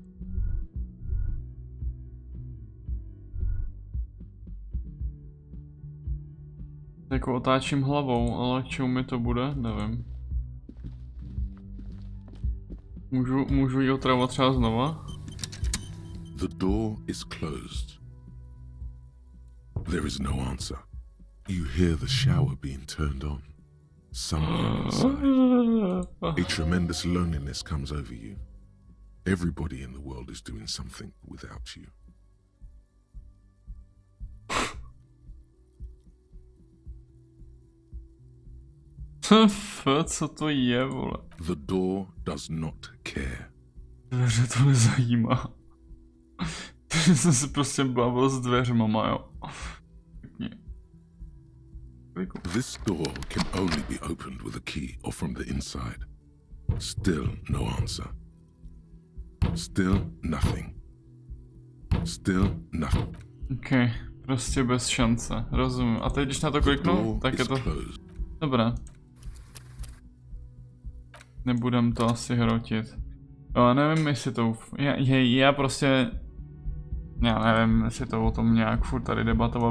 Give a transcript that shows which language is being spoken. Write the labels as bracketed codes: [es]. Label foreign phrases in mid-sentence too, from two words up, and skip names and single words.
[cs] Jako otáčím hlavou, ale k čemu mi to bude, nevím. Můžu ji otravovat třeba znova? [en] The door is closed. There is no answer. You hear the shower being turned on. Somewhere inside, a tremendous loneliness comes over you. Everybody in the world is doing something without you. [cs] Co to je, vole? [en] The door does not care. [cs] Dveře to nezajímá. Jsem se prostě bavil s dveřmama, jo. [en] This door can only be opened with a key or from the inside. Still no answer. Still nothing. Still nothing. [cs] OK, prostě bez šance, rozumím. A teď když na to kliknu, tak je to... Dobré. Nebudem to asi hrotit. Jo, nevím, jestli to... Já prostě... Já nevím, jestli to o tom nějak furt tady debatoval.